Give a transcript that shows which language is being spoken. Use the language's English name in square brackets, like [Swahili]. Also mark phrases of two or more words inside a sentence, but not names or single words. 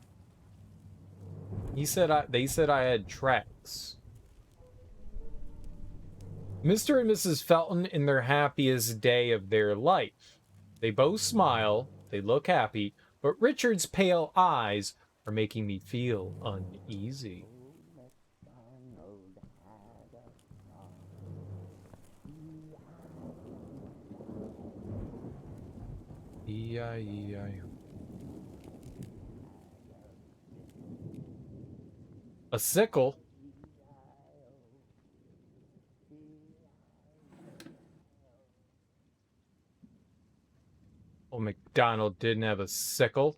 [English] They said I had tracks. Mr. and Mrs. Felton in their happiest day of their life. They both smile, they look happy, but Richard's pale eyes are making me feel uneasy. E-I-E-I. A sickle? Oh, McDonald didn't have a sickle.